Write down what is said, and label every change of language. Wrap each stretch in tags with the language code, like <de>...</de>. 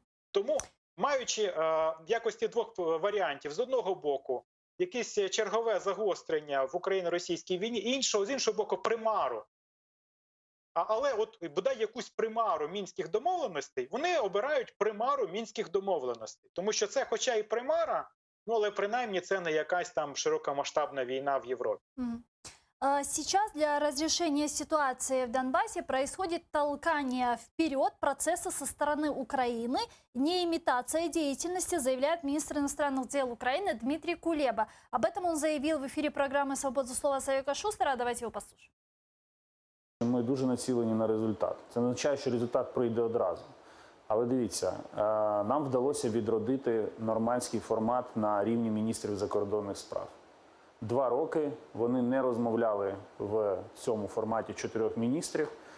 <uk>Тому, маючи в якості двох варіантів, з одного боку, якесь чергове загострення в україно-російській війні, з іншого боку, примару. Але от бодай якусь примару мінських домовленостей, вони обирають примару мінських домовленостей. Тому що це хоча і примара, але принаймні це не якась там широкомасштабна війна в Європі.</uk> <ru>Сейчас для разрешения ситуации в Донбассе происходит толкание вперед процесса со стороны Украины, не имитация деятельности, заявляет министр иностранных дел Украины Дмитрий Кулеба. Об этом он заявил в эфире программы «Свобода слова» Савика Шустера. Давайте его послушаем.</ru> <uk>Ми дуже націлені на результат. Це не означає, що результат прийде одразу. Але дивіться, нам вдалося відродити нормандський формат на рівні міністрів закордонних справ. 2 роки вони не розмовляли в цьому форматі 4 міністрів.</uk>